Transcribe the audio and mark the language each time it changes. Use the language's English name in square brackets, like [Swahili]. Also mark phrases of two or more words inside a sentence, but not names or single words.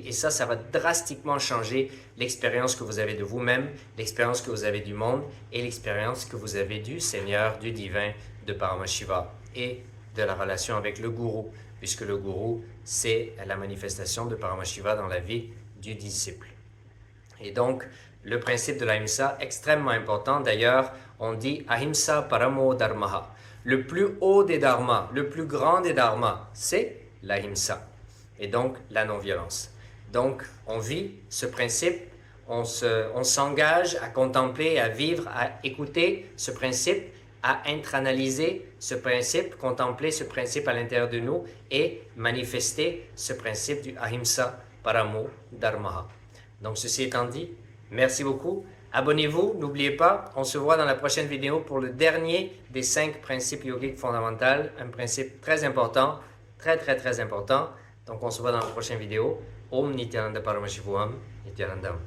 [French] Et ça va drastiquement changer l'expérience que vous avez de vous-même, l'expérience que vous avez du monde et l'expérience que vous avez du Seigneur, du divin, de Paramashiva et de la relation avec le gourou, puisque le gourou, c'est la manifestation de Paramashiva dans la vie du disciple. Et donc, le principe de l'ahimsa, extrêmement important. D'ailleurs, on dit [Sanskrit] ahimsa paramo dharmaha. [French] Le plus haut des dharmas, le plus grand des dharmas, c'est l'ahimsa. Et donc, la non-violence. Donc, on vit ce principe, on s'engage à contempler, à vivre, à écouter ce principe, à internaliser ce principe, contempler ce principe à l'intérieur de nous et manifester ce principe du [Sanskrit] ahimsa paramo dharmaha. [French] Donc, ceci étant dit, merci beaucoup. Abonnez-vous, n'oubliez pas, on se voit dans la prochaine vidéo pour le dernier des 5 principes yogiques fondamentaux, un principe très important, très important. Donc, on se voit dans la prochaine vidéo. [Sanskrit] Om Nityananda Paramashivoham Nityanandam.